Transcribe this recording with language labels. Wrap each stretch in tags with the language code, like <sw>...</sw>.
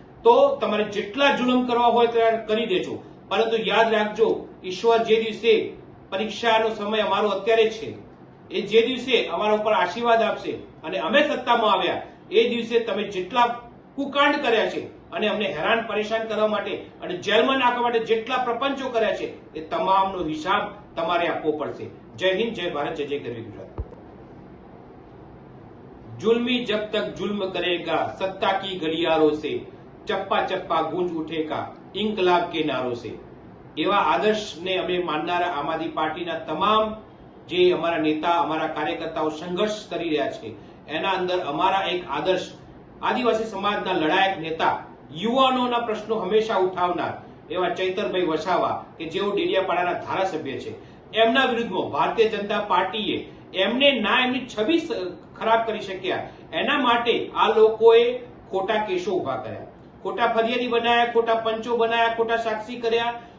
<gu>તો તમારે જેટલા જુલમ કરવા હોય ત્યારે કરી દેજો, પરંતુ યાદ રાખજો, ઈશ્વર જે દિવસે પરીક્ષાનો સમય અમારો અત્યારે છે, એ જે દિવસે અમારા ઉપર આશીર્વાદ આપશે અને અમે સત્તામાં આવ્યા એ દિવસે તમે જેટલા કુકાંડ કર્યા છે અને અમને હેરાન પરેશાન કરવા માટે અને જેલમાં નાખવા માટે જેટલા પ્રપંચો કર્યા છે એ તમામનો હિસાબ તમારે આપવો પડશે. જય હિન્દ, જય ભારત, જય જય ગરવી ગુજરાત.</gu> <hi>जुल्मी जब तक जुल्म करेगा सत्ता की घड़ियारों से चप्पा चप्पा गूंज उठेगा इंकलाब के नारों से.</hi> <gu>એવા આદર્શને અમે માનનારા આમ આદમી પાર્ટીના તમામ જે અમારા નેતા, અમારા કાર્યકર્તાઓ સંઘર્ષ કરી રહ્યા છે, એના અંદર અમારા એક આદર્શ આદિવાસી સમાજના લડાયક નેતા, યુવાનોના પ્રશ્નો હંમેશા ઉઠાવનાર એવા ચૈતરભાઈ વસાવા કે જેઓ ડેડિયાપાડાના ધારાસભ્ય છે, એમના વિરુદ્ધમાં ભારતીય જનતા પાર્ટીએ એમની છબી ખરાબ કરી શક્યા એના માટે આ લોકોએ ખોટા કેસો ઉભા કર્યા, ખોટા ફરિયાદી બનાવ્યા, ખોટા પંચો બનાવ્યા, ખોટા સાક્ષી કર્યા</gu>